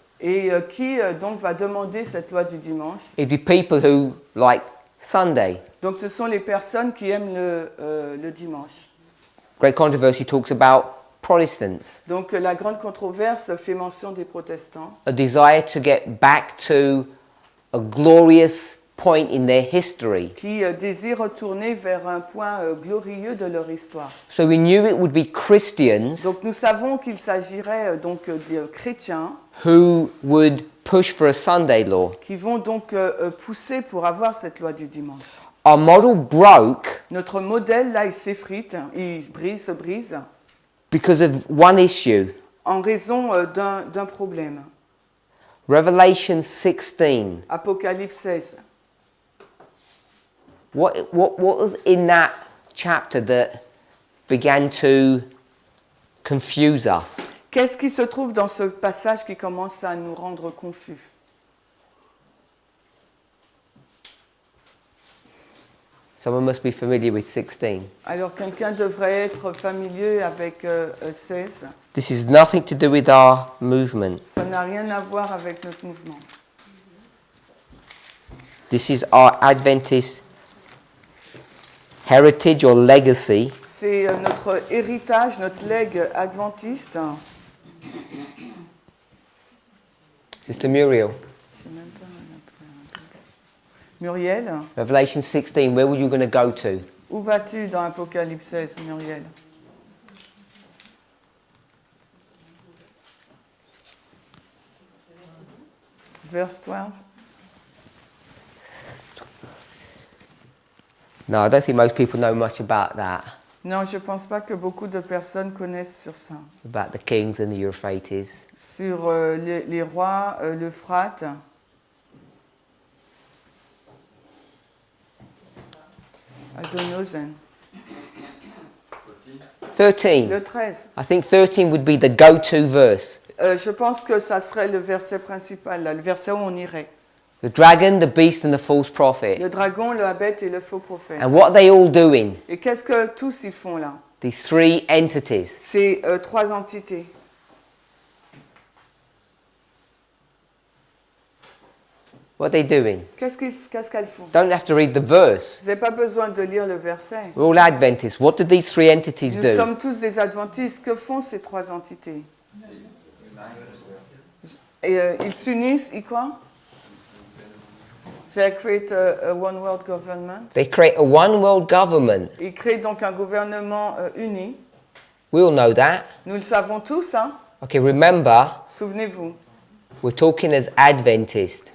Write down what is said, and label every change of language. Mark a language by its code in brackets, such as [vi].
[fr] Et qui donc va demander cette loi du dimanche? [en] It'd be people who like Sunday. [fr] Donc ce sont les personnes qui aiment le dimanche. [en] Great controversy talks about Protestants, [fr] Donc la grande controverse fait mention des protestants, [en] a desire to get back to a glorious point in their history. [fr] qui désirent retourner vers un point glorieux de leur histoire. [en] So we knew it would be Christians [fr] Donc nous savons qu'il s'agirait donc de chrétiens [en] who would push for a Sunday law. [fr] qui vont donc pousser pour avoir cette loi du dimanche. [en] Our model broke [fr] Notre modèle là il s'effrite, il se brise [en] because of one issue. [fr] en raison d'un problème. [en] Revelation 16. [fr] Apocalypse 16. [en] What was in that chapter that began to confuse us? [fr] Qu'est-ce qui se trouve dans ce passage qui commence à nous rendre confus? [en] Someone must be familiar with 16. [fr] Alors quelqu'un devrait être familier avec 16. [en] This is nothing to do with our movement. [fr] Ça n'a rien à voir avec notre mouvement. [en] This is our Adventist heritage or legacy. [fr] C'est notre héritage, notre legs adventiste. [en] Sister Muriel, [fr] Muriel, [en] Revelation 16, where were you going to go to? [fr] où vas-tu dans Apocalypse 16, Muriel? [en] Verse 12. No, I don't think most people know much about that, [fr] Non, je ne pense pas que beaucoup de personnes connaissent sur ça. [en] about the kings and the Euphrates. [fr] Sur les rois, l'Euphrate. [en] I don't know then. 13. [fr] Le 13. [en] I think 13 would be the go-to verse. [fr] Je pense que ça serait le verset principal, là, le verset où on irait. [en] The dragon, the beast and the false prophet. [fr] Le dragon, le bête et le faux prophète. [en] And what are they all doing? [fr] Et qu'est-ce que tous ils font là? [en] These three entities. [fr] C'est trois entités. [en] What are they doing? [fr] Qu'est-ce qu'elles font? [en] Don't have to read the verse. [fr] Vous n'avez pas besoin de lire le verset. [en] We're all Adventists. What do these three entities [fr] Nous [en] do? [fr] sommes tous des adventistes. Que font ces trois entités? Et ils s'unissent, ils quoi? [en] They create a one world government. They create a one world government. [fr] Ils créent donc un gouvernement uni. [en] We all know that. [fr] Nous le savons tous, hein? [en] Okay, remember, [fr] Souvenez-vous. [en] we're talking as Adventists.